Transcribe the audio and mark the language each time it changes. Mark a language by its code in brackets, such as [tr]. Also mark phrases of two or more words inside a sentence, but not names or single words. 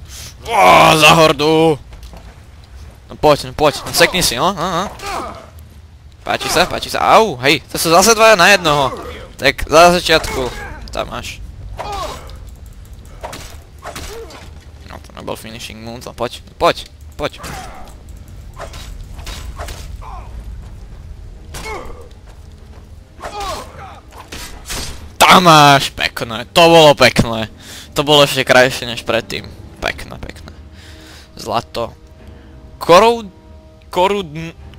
[sk] Za hordu! No poď, no sekni si, no. Páči sa, au, hej, to sú zase dvaja na jednoho. Tak, za začiatku, tam máš. No to nebol [en] finishing move, [sk] no poď. Tam máš, pekné, to bolo pekné. To bolo ešte krajšie než predtým. Pekné. Zlato.